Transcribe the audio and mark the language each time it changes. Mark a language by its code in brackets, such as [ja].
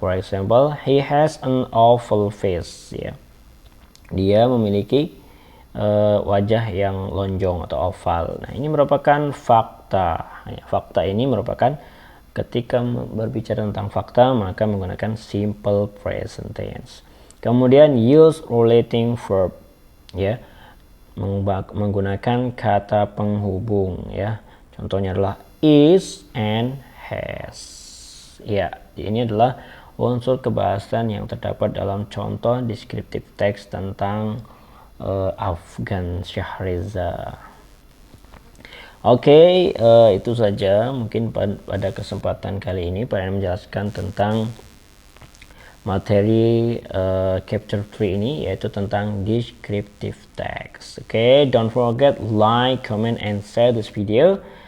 [en] For example, he has an oval face ya. [id] Dia memiliki wajah yang lonjong atau oval. Nah, ini merupakan fakta ya. Fakta ini merupakan, ketika berbicara tentang fakta maka menggunakan simple present tense. Kemudian use relating verb ya, menggunakan kata penghubung ya. Contohnya adalah is and has. Ya, ini adalah unsur kebahasan yang terdapat dalam contoh descriptive text tentang Afgan Shahreza. Oke, itu saja mungkin pada kesempatan kali ini Pak menjelaskan tentang materi chapter 3 ini, yaitu tentang descriptive text. [en] Oke, don't forget like, comment, and share this video.